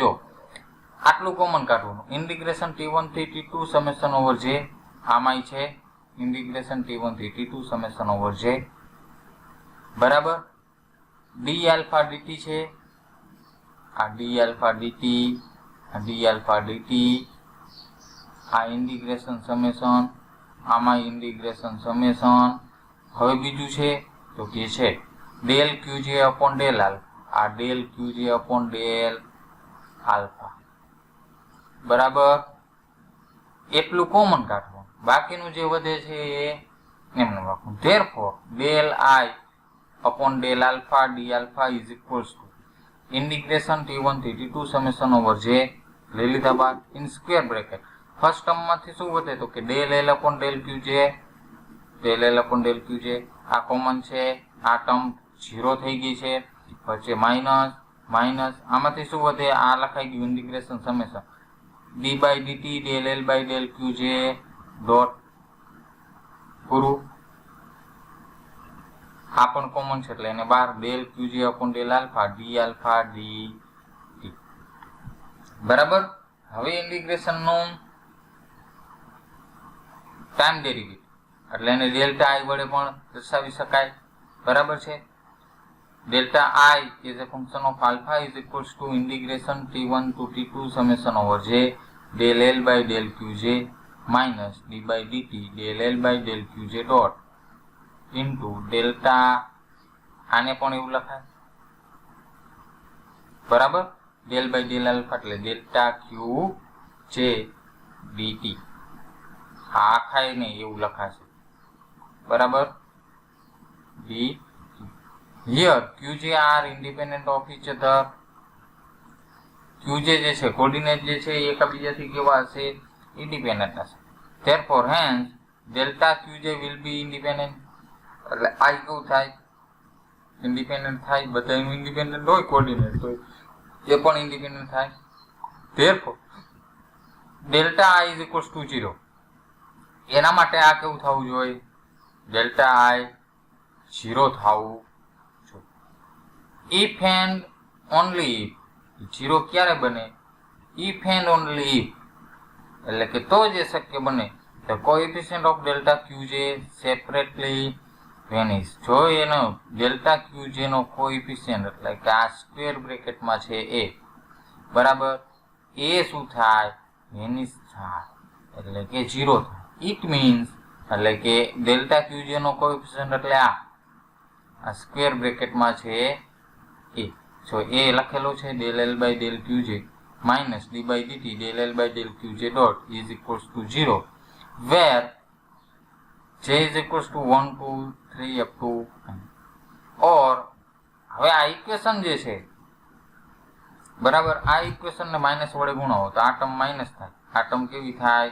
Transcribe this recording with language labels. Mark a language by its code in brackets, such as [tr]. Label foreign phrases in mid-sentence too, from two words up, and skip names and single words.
[gu] જો આટલું કોમન કાઢવાનું ઇન્ટિગ્રેશન t1 થી t2 [en] summation over j [gu] આમાંય છે ઇન્ટિગ્રેશન t1 થી t2 [en] summation over j [gu] બરાબર [en] d alpha dt [gu] છે આ [en] d alpha dt [gu] આ [en] d alpha dt [gu] આ ઇન્ટિગ્રેશન સમેશન આમાં ઇન્ટિગ્રેશન સમેશન. હવે બીજું છે તો કે છે [en] del qj upon del alpha [gu] આ [en] del qj upon del alpha [gu] બરાબર એટલું કોમન કાઢવું. બાકીનું જે વધે છે એ એમને રાખવું. [en] therefore del I upon del alpha d alpha is equals to integration t1 [gu] થી t2 [en] summation over j [gu] લઈ લીધા બાદ [en] in square bracket first term [gu] માંથી શું વધે તો કે [en] del l upon del qj del l upon del qj [gu] આ કોમન છે. આ ટર્મ 0 થઈ ગઈ છે. વચ્ચે માઇનસ માઇનસ આમાંથી શું વધે? આ લખાઈ ગયું ઇન્ટિગ્રેશન સમેશન [en] d by dt del l by del qj dot [gu] પૂરું. આ પણ કોમન છે એટલે એને બહાર [en] del qj upon del alpha d alpha dt [gu] બરાબર. હવે ઇન્ટિગ્રેશન નું [en] time derivative [gu] એટલે એને [en] delta i [gu] વડે પણ દર્શાવી શકાય. બરાબર છે. [en] delta I is a function of alpha is equals to integration t1 to t2 summation over j del l by del qj minus d by dt del l by del qj dot into delta [gu] આને પણ એવું લખાય બરાબર [en] del by del alpha [gu] એટલે [en] delta qj dt [gu] આ આખાય ને એવું લખાશે બરાબર [en] dt. Here qj are independent of each other. qj [gu] જે છે કોઓર્ડિનેટ જે છે એકબીજાથી કેવા હશે? ઇન્ડિપેન્ડન્ટ હશે. [en] therefore hence delta qj will be independent [gu] એટલે I કેવું થાય? ઇન્ડિપેન્ડન્ટ થાય, બધાનું ઇન્ડિપેન્ડન્ટ હોય કોઓર્ડિનેટ, તો એ પણ ઇન્ડિપેન્ડન્ટ થાય. [en] therefore delta I is equals to 0. [gu] એના માટે આ કેવું થવું જોઈએ? [en] delta I [gu] 0 થવું જોઈએ. [en] if and only if [gu] 0 ક્યારે બને? [en] if and only if, [gu] એટલે કે તો જ એ શક્ય બને [en] the coefficient of delta qj separately vanish. [gu] જો એનો [en] delta qj [gu] નો કોએફિશિયન્ટ એટલે કે આ [en] square bracket-માં [gu] છે એ બરાબર, એ શું થાય? વેનિશ થાય, એટલે કે 0 થાય. [en] it means [gu] એટલે કે [en] delta qj [gu] નો કોએફિશિયન્ટ એટલે આ [en] square bracket-માં [gu] છે એ. જો એ લખેલો છે [en] del L by del qj minus d by dt del L by del qj dot is equals to 0, where j is equals to 1 2 3 up to n. [gu] or હવે આ ઇક્વેશન જે છે બરાબર, આ ઇક્વેશન ને માઇનસ વડે ગુણાવો તો આ ટર્મ માઇનસ થાય, આ ટર્મ કેવી થાય?